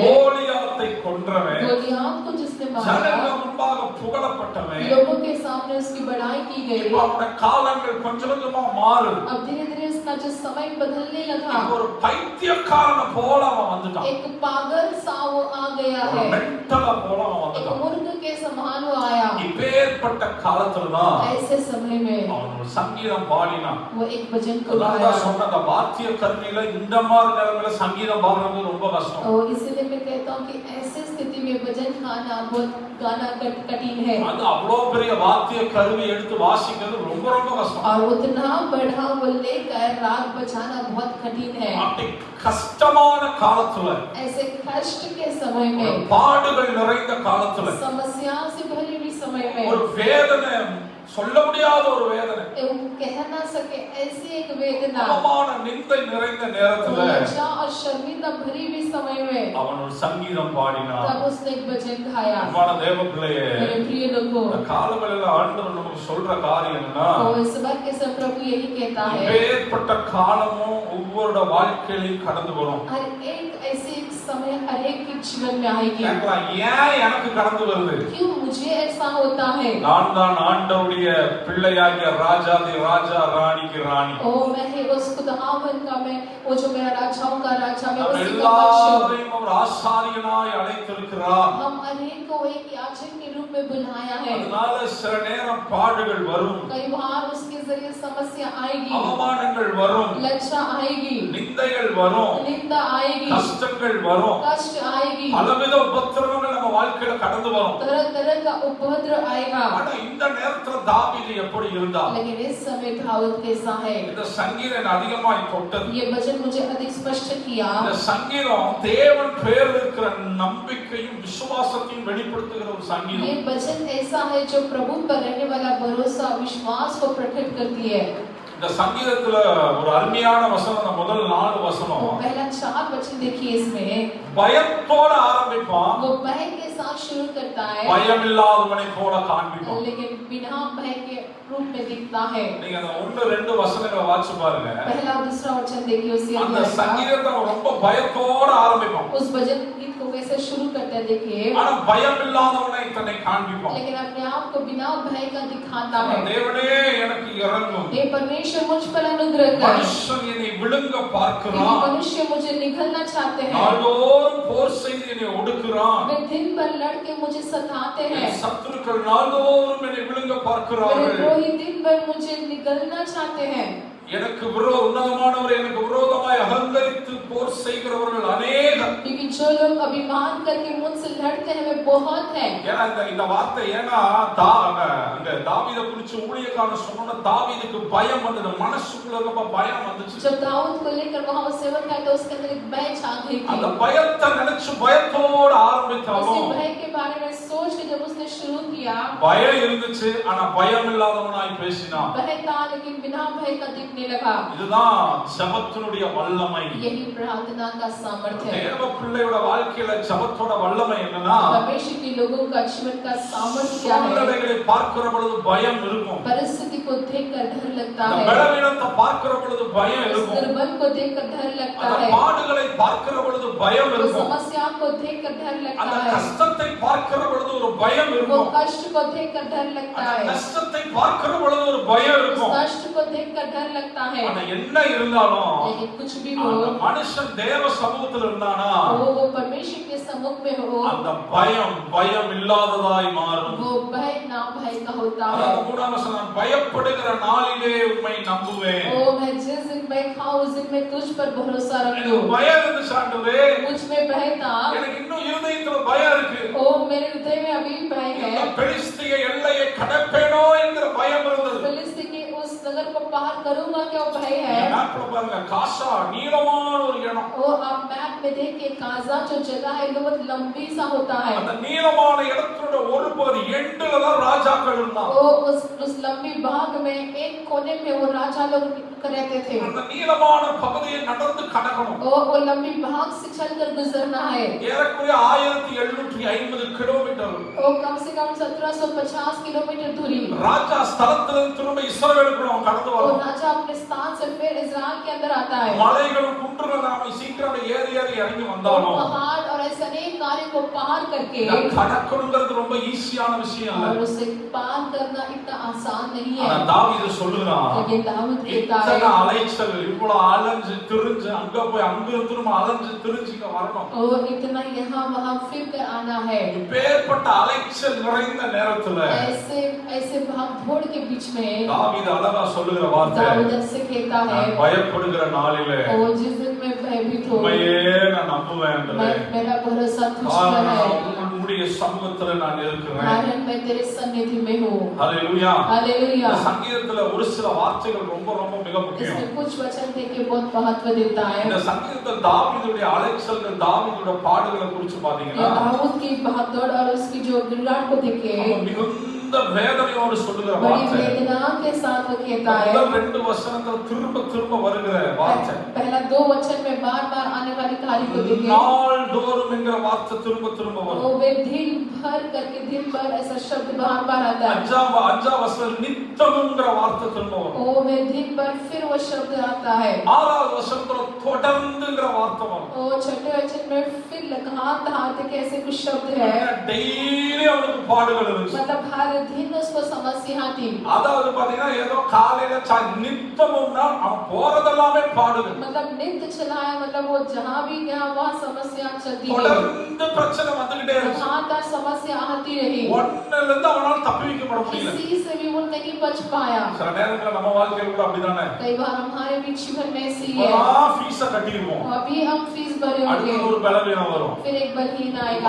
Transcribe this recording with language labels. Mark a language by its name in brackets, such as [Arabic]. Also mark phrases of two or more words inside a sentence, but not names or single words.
[Tamil] கோலியாத்தை கொன்றவன், [Hindi] गोलियात को जिसने [Tamil] ஜனங்கள் [Hindi] मारा, [Tamil] முன்பாக புகழப்பட்டவன். [Hindi] लोगों के सामने उसकी बड़ाई की गई. [Tamil] இப்போ அவனுடைய காலங்கள் கொஞ்சம் கொஞ்சமா மாறும். [Hindi] अब धीरे धीरे उसका जो समय बदलने लगा, [Tamil] இப்போ ஒரு பைத்தியக்காரனை போல அவன் வந்துட்டான், [Hindi] एक पागल सा वो आ गया [Tamil] ஒரு [Hindi] है, [Tamil] மென்டலா போல அவன் [Hindi] एक [Tamil] வந்துட்டான். [Hindi] मूर्ख के समान वो आया. [Tamil] இப்பேற்பட்ட காலத்துலதான் [Hindi] ऐसे समय में [Tamil] அவன் ஒரு சங்கீதம் பாடினான். [Hindi] वो एक भजन को [Tamil] அதான் [Hindi] गाया. [Tamil] சொன்ன அந்த வாத்திய கருவியில இந்த மாதிரி நேரத்துல சங்கீதம் பாடுறது ரொம்ப கஷ்டம். [Hindi] और इसलिए मैं कहता हूँ कि ऐसी स्थिति में भजन गाना कठिन है, [Tamil] அது அவ்வளவு பெரிய வாத்திய கருவி எடுத்து வாசிக்கிறது ரொம்ப ரொம்ப கஷ்டம். [Hindi] और उतना बड़ा वो लेकर राग बजाना बहुत कठिन है. [Tamil] அப்படி கஷ்டமான காலத்துல, [Hindi] ऐसे कष्ट के समय [Tamil] ஒரு [Hindi] में, [Tamil] பாடுகள் நிறைந்த காலத்துல, [Hindi] समस्या से भरी हुई समय [Tamil] ஒரு [Hindi] में, [Tamil] வேதனை, சொல்ல முடியாத ஒரு வேதனை, [Hindi] वो कह ना सके ऐसी एक वेदना, [Tamil] அவமான நிந்தை நிறைந்த நேரத்துல [Hindi] लज्जा और शर्मिंदा भरी हुई समय में, [Tamil] அவன் ஒரு சங்கீதம் பாடினான். [Hindi] तब उसने एक भजन गाया. [Tamil] அன்பான தேவ பிள்ளையே, [Hindi] मेरे प्रिय लोगों, [Tamil] இந்த காலங்களில் ஆண்டவர் நமக்கு சொல்ற காரியம் என்னன்னா, [Hindi] तो इस बात के सब प्रभु यही कहता है, [Tamil] இப்பேற்பட்ட காலமும் ஒவ்வொருட வாழ்க்கையிலும் கடந்து வரும். [Hindi] हर एक ऐसे एक समय हर एक के जीवन में आएगी. [Tamil] கேட்கலாம், ஏன் எனக்கு கடந்து வருது? [Hindi] क्यों मुझे ऐसा होता है? [Tamil] நான் தான் ஆண்டவருடைய பிள்ளையாகிய ராஜாதி ராஜா, ராணிக்கு ராணி. [Hindi] ओ मैं ही उस खुदावन का, मैं वो जो मेरा राजाओं का राजा, मैं [Tamil] நம்ம [Hindi] उसी का वंश हूं. [Tamil] எல்லாரையும் அவர் ஆசாரியனாய் அழைத்திருக்கிறார். [Hindi] हम अनेक को एक याजक के रूप में बुलाया है. [Tamil] அதனால சில நேரம் பாடுகள் வரும், [Hindi] कई बार उसके जरिए समस्या आएगी, [Tamil] அவமானங்கள் வரும், [Hindi] लज्जा आएगी, [Tamil] நிந்தைகள் வரும், [Hindi] निंदा आएगी, [Tamil] கஷ்டங்கள் வரும், [Hindi] कष्ट आएगी, [Tamil] பலவித உபத்திரவங்கள் நம்ம வாழ்க்கையில கடந்து வரும். [Hindi] तरह तरह का उपद्रव आएगा. [Tamil] ஆனா இந்த நேரத்துல தாவீது எப்படி இருந்தான்? [Hindi] लेकिन इस समय दाऊद कैसा है? [Tamil] இந்த சங்கீதம் அதிகமாய் தொட்டது. [Hindi] ये वचन मुझे अधिक स्पष्ट किया. [Tamil] இந்த சங்கீதம் தேவன் பேரில் இருக்கிற நம்பிக்கையும் விசுவாசத்தையும் வெளிப்படுத்துகிற ஒரு சங்கீதம். [Hindi] ये वचन ऐसा है जो प्रभु पर रहने वाला भरोसा विश्वास को प्रकट करती है. [Tamil] இந்த சங்கீதத்துல ஒரு அருமையான வசனம், அந்த முதல் 4 வசனம் [Hindi] वो पहला 4 वचन देखिए, इसमें [Tamil] பயத்தோட ஆரம்பிப்பான், [Hindi] वो भय के साथ शुरू करता है, [Tamil] பயமில்லாதவனை போல காண்பிப்பான். [Hindi] लेकिन बिना भय के रूप में दिखता है. [Tamil] நீங்க அந்த 1-2 வசனங்களை வாசிச்சு பாருங்க. [Hindi] पहला और दूसरा वचन देखिए उसी [Tamil] அந்த [Hindi] अध्याय का. [Tamil] சங்கீதத்தை அவன் ரொம்ப பயத்தோட ஆரம்பிப்பான், [Hindi] उस भजन गीत को कैसे शुरू करता है देखिए, [Tamil] ஆனா பயமில்லாதவனை தன்னை காண்பிப்பான். [Hindi] लेकिन अपने आप को बिना भय का दिखाता है. [Tamil] தேவனே எனக்கு இறங்கும், [Hindi] हे परमेश्वर मुझ पर अनुग्रह कर, [Tamil] மனுஷன் என்னை விழுங்க [Hindi] क्योंकि [Tamil] பார்க்கிறான், [Hindi] मनुष्य मुझे निगलना चाहते हैं, [Tamil] நாள்தோறும் போர் செய்து என்னை ஒடுக்குறான், [Hindi] वे दिन भर लड़के मुझे सताते हैं, [Tamil] என் சத்துருக்கள் நாள்தோறும் என்னை விழுங்க [Hindi] मेरे [Tamil] பார்க்கிறார்கள். [Hindi] द्रोही दिन भर मुझे निगलना चाहते हैं. [Tamil] எனக்கு உன்னதமானவர் எனக்கு விரோதமாய் அகங்கரித்து போர் செய்கிறவர்கள் அநேகம். [Hindi] क्योंकि जो लोग अभिमान करके मुझसे लड़ते हैं वे बहुत हैं. [Tamil] ஏன்னா இந்த வார்த்தை, ஏன்னா அங்க தாவீதை குறிச்சு ஊழியக்காரன் சொன்ன தாவீதுக்கு பயம் வந்தது, மனசுக்குள்ள ரொம்ப பயம் வந்துச்சு. [Hindi] जब दाऊद को लेकर वहां उसे तो उसके अंदर एक भय छा गई [Tamil] அந்த [Hindi] थी। [Tamil] பயத்தை நினைச்சு பயத்தோட [Hindi] उसी [Tamil] ஆரம்பித்தாலும் [Hindi] भय के बारे में सोच के जब उसने शुरू किया, [Tamil] பயம் இருந்துச்சு, ஆனா பயம் இல்லாதவனாய் பேசினான். [Hindi] भय था लेकिन बिना भय का दिखने लगा। [Tamil] இதுதான் ஜெபத்தினுடைய வல்லமை. [Hindi] यही प्रार्थना का सामर्थ्य है। [Tamil] தேவ பிள்ளையோட வாழ்க்கையில ஜெபத்தோட வல்லமை என்னன்னா, [Hindi] परमेश्वर के लोगों का जीवन का सामर्थ्य क्या है? [Tamil] சூழ்நிலைகளை பார்க்கிற பொழுது பயம் இருக்கும். [Hindi] परिस्थिति को देखकर डर लगता [Tamil] அந்த [Hindi] है, [Tamil] பலவீனத்தை பார்க்கிற பொழுது பயம் இருக்கும். [Hindi] दुर्बल को देखकर डर लगता [Tamil] அந்த [Hindi] है, [Tamil] பாடுகளை பார்க்கிற பொழுது பயம் இருக்கும். [Hindi] समस्या को देखकर डर लगता [Tamil] அந்த [Hindi] है, [Tamil] கஷ்டத்தை பார்க்கிற பொழுது ஒரு பயம் [Hindi] वो [Tamil] இருக்கும். [Hindi] कष्ट को देखकर डर लगता [Tamil] அந்த [Hindi] है, [Tamil] கஷ்டத்தை பார்க்கிற பொழுது ஒரு பயம் [Hindi] उस [Tamil] இருக்கும். [Hindi] कष्ट को देखकर डर लगता है। [Tamil] ஆனா என்ன இருந்தாலும் [Hindi] लेकिन कुछ भी हो, [Tamil] அந்த மனுஷன் தேவ சமூகத்தில் இருந்தானா [Hindi] वो परमेश्वर के सम्मुख में हो, [Tamil] அந்த பயம் இல்லாததாய் மாறும். [Hindi] वो भय ना भय का होता है। [Tamil] அதாவது மூணாம் வசனம், பயப்படுகிற நாளிலே உம்மை நம்புவேன். [Hindi] ओ मैं जिस दिन मैं खाऊं उस दिन मैं तुझ पर भरोसा [Tamil] எனக்கு [Hindi] रखूं। [Tamil] பயம் இருந்துச்சு ஆண்டவரே, [Hindi] मुझ में भय था, [Tamil] எனக்கு இன்னும் இருதயத்துல பயம் இருக்கு. [Hindi] ओ मेरे हृदय में अभी भय [Tamil] இந்த [Hindi] है। [Tamil] பெலிஸ்திய எல்லையை கடப்பேனோ என்கிற பயம் இருந்தது. [Hindi] फिलिस्ती के उस नगर को पार करूंगा क्या भय है। [Tamil] மேப்ல பாருங்க, காசா நீளமான ஒரு இடம். [Hindi] ओ आप मैप में देखिए काजा जो जगह है वो बहुत लंबी सा होता है। [Tamil] அந்த நீளமான இடத்தோட ஒரு பகுதி எண்டுல தான் ராஜாக்கள் இருந்தாங்க. [Hindi] वो उस लंबी भाग में एक कोने में वो राजा लोग रहते थे। [Tamil] அந்த நீளமான பகுதியை நடந்து கடக்கணும். [Hindi] वो लंबी भाग से चलकर गुजरना है। [Tamil] ஏறக்குறைய 1750 கிலோமீட்டர். [Hindi] वो कम से कम 1750 किलोमीटर दूरी। [Tamil] ராஜா ஸ்தலத்திலிருந்து திரும்ப இஸ்ரவேலுக்குள்ள அவன் கடந்து [Hindi] वो [Tamil] வரான். [Hindi] राजा अपने स्थान से फिर इस्राएल के अंदर आता है। [Tamil] மலைகளும் குன்றுகளும் நாம சீக்கிரம் ஏறி இறங்கி [Hindi] वो [Tamil] வந்தாலும் [Hindi] पहाड़ और ऐसे अनेक कार्य को पार करके, [Tamil] இத கடக்கணுங்கிறது ரொம்ப ஈஸியான விஷயம் [Hindi] और [Tamil] இல்ல. [Hindi] उसे पार करना इतना आसान नहीं [Tamil] ஆனா [Hindi] है। [Tamil] தாவீது சொல்லுறான், [Hindi] लेकिन दाऊद कहता [Tamil] இத்தனை [Hindi] है, [Tamil] அலைச்சல், இவ்வளவு அலைஞ்சு திரிஞ்சு அங்க போய் அங்க திரும்ப அலைஞ்சு திரிஞ்சு இங்க வரணும். [Hindi] ओ इतना यहाँ वहाँ फिर कर आना है। [Tamil] இப்பேற்பட்ட அலைச்சல் நிறைந்த நேரத்துல [Hindi] ऐसे ऐसे भाग दौड़ के बीच में [Tamil] தாவீது அழகா சொல்லுகிற வார்த்தை, [Hindi] दाऊद से कहता है, [Tamil] நான் பயப்படுகிற நாளிலே [Hindi] ओ जिस दिन मैं भयभीत हूँ, [Tamil] உம்மையே நான் நம்புவேன். [Hindi] मेरा भरोसा तुझ पर [Tamil] காரணம் [Hindi] है, [Tamil] உம்முடைய சமூகத்துல நான் இருக்கிறேன். [Hindi] कारण मैं तेरे सन्निधि में हूँ। [Tamil] ஹல்லேலூயா. [Hindi] हालेलुया। [Tamil] இந்த சங்கீதத்துல ஒரு சில வார்த்தைகள் ரொம்ப ரொம்ப மிக முக்கியம். [Hindi] इसमें कुछ वचन थे कि बहुत महत्व देता है। [Tamil] இந்த சங்கீதத்தில் தாவீதுடைய அலைச்சல்கள், தாவீதுடைய பாடுகளை குறித்து [Hindi] ये [Tamil] பாத்தீங்கன்னா [Hindi] दाऊद की भागदौड़ और उसकी जो गिरलाट को देखे, [Tamil] அவன் மிகுந்த வேதனையோடு சொல்லுகிற [Hindi] बड़ी [Tamil] வார்த்தை. [Hindi] वेदना के साथ वो कहता है। [Tamil] முதல் 2 வசனங்கள் திரும்ப திரும்ப வருகிற வார்த்தை. [Hindi] पहला 2 वचन में बार-बार आने वाली कार्य को देखे, [Tamil] நாள்தோறும் என்கிற வார்த்தை திரும்ப திரும்ப [Hindi] वो [Tamil] வரும். [Hindi] वे दिन भर करके दिन भर ऐसा शब्द बार-बार आता है। [Tamil] 5ஆம் வசனம் நித்தம்ங்கிற வார்த்தை திரும்ப வரும். [Hindi] ओ वे दिन भर फिर वो शब्द आता है। [Tamil] 6வது வசனத்துல தொடர்ந்துங்கிற வார்த்தை வரும். [Hindi] ओ छठे वचन में फिर लगातार के ऐसे कुछ शब्द है, [Tamil] டெய்லி அவனுக்கு பாடுகள் இருந்துச்சு. [Hindi] मतलब हर दिन उसको समस्या थी। [Tamil] அதாவது பாத்தீங்கன்னா ஏதோ காலையில நித்தமும்னா அவன் போறதெல்லாமே பாடுகள். [Hindi] मतलब नित्य चलाया, मतलब वो जहाँ भी गया वहाँ समस्या चलती रही, [Tamil] தொடர்ந்து பிரச்சனை வந்துகிட்டே இருந்துச்சு. [Hindi] लगातार समस्या आती रही, [Tamil] ஒண்ணுல இருந்து அவனால தப்பிக்க முடியல. [Hindi] किसी से भी वो नहीं बच पाया। [Tamil] சில நேரத்துல நம்ம வாழ்க்கையில கூட அப்படிதானே, [Hindi] कई बार हमारे भी जीवन में ऐसी है, [Tamil] ஃபீஸ கட்டிடுவோம், [Hindi] अभी हम फीस भरे [Tamil] அடுத்து [Hindi] होंगे, [Tamil] ஒரு பலவீனம் வரும், [Hindi] फिर एक बलहीन आएगा,